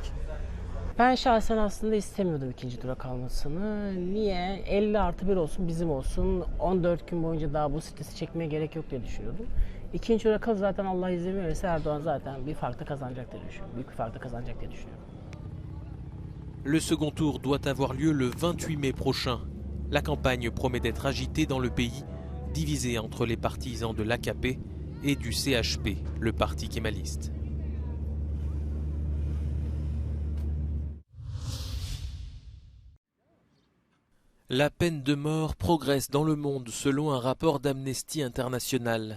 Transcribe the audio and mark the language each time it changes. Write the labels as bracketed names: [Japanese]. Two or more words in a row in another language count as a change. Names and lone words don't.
[Turkish] Ben şahsen aslında istemiyordum ikinci tura kalmasını. Niye? 50+1 olsun, bizim olsun. 14 gün boyunca daha bu stresi çekmeye gerek yok diye düşünüyordum. İkinci tura kal zaten Allah izin verirse Erdoğan zaten bir farklı kazanacak diye düşünüyorum. Büyük bir farklı kazanacak diye düşünüyorum. [French] Le second tour doit avoir lieu le 28 mai prochain. La campagne promet d'être agitée dans le pays, divisée entre les partisans de l'AKP et du CHP, le parti kémaliste. La peine de mort progresse dans le monde selon un rapport d'Amnesty International.